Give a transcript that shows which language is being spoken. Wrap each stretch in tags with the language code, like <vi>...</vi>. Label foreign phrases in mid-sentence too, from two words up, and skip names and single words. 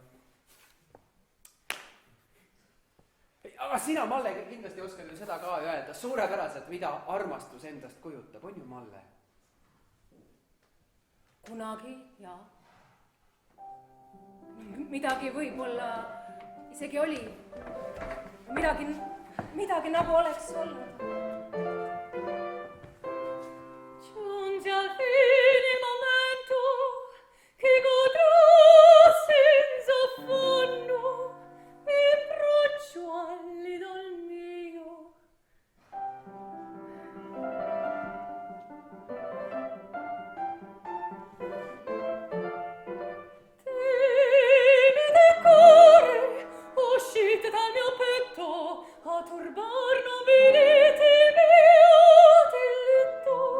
<et>Aga sina, Malle, kindlasti oskad ju seda ka öelda suurepäraselt, mida armastus endast kujutab, on ju, Malle? Kunagi, jaa. Midagi võib-olla isegi oli. Midagi nagu oleks olnud.</et> <it>Giunge al fine il momento che godrò senza affanno mi approccio all'idol mio. Timide cuore uscite dal mio petto a turbar nobiliti mio diletto.</it>